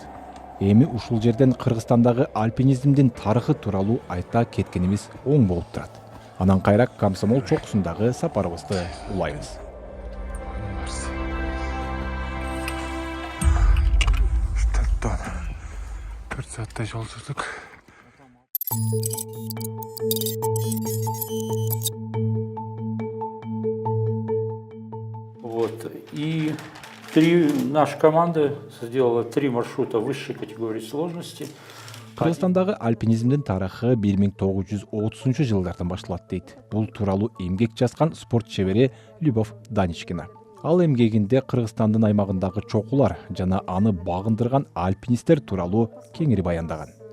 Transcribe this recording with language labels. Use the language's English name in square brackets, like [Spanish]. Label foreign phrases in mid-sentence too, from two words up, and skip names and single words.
[Kyrgyz] Эми ушул жерден Кыргызстандагы альпинизмдин тарыхы тууралуу айта кеткенибиз оң болуп турат. Анан кайра Комсомол чокусундагы сапарыбызды улайбыз. 4 сааттай жол жүрдүк. [Russian] Вот. И наша команда сделала 3 маршрута высшей категории сложности. [Kyrgyz] Кыргызстандагы альпинизмдин тарыхы 1930 жылдардан башталат дейт. Бул тууралуу эмгек жазган спорт чебери Любовь Даничкина. Ал эмгегинде Кыргызстандын аймагындагы чокулар жана аны багындырган альпинисттер тууралуу кеңири баяндаган.